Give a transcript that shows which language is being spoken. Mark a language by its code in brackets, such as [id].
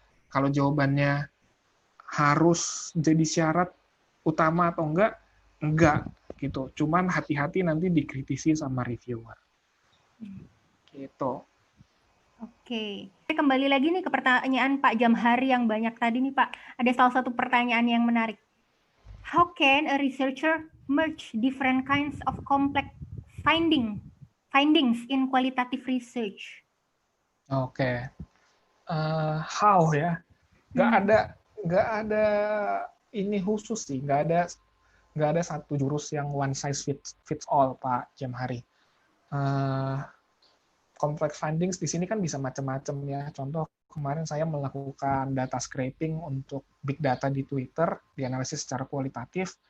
[id] Kalau jawabannya harus jadi syarat utama atau enggak gitu. Cuman hati-hati nanti dikritisi sama reviewer. Gitu. Oke. Kembali lagi nih ke pertanyaan Pak Jamhari yang banyak tadi nih Pak. Ada salah satu pertanyaan yang menarik. [en] How can a researcher merge different kinds of complex findings in qualitative research? [id] Oke. How ya? Nggak ada ini khusus sih. Nggak ada satu jurus yang one size fits all, Pak Jamhari. Complex findings di sini kan bisa macam-macam ya. Contoh kemarin saya melakukan data scraping untuk big data di Twitter, dianalisis secara kualitatif.